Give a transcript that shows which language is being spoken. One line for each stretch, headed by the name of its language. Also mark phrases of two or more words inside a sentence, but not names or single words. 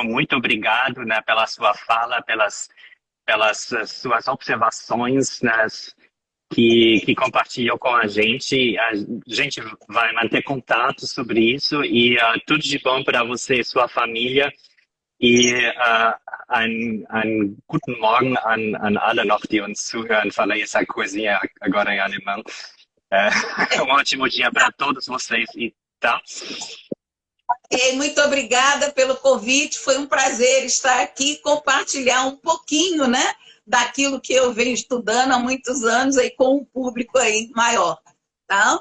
Portuguese: Muito obrigado, né, pela sua fala, pelas suas observações, né, que compartilhou com a gente. A gente vai manter contato sobre isso e tudo de bom para você e sua família.
German: E einen guten Morgen an alle noch, die uns zuhören.
Portuguese: Falei essa coisinha agora em alemão. Um ótimo dia para todos vocês, tá? Muito obrigada pelo convite, foi um prazer estar aqui e compartilhar um pouquinho, né, daquilo que eu venho estudando há muitos anos aí com um público aí maior, tá?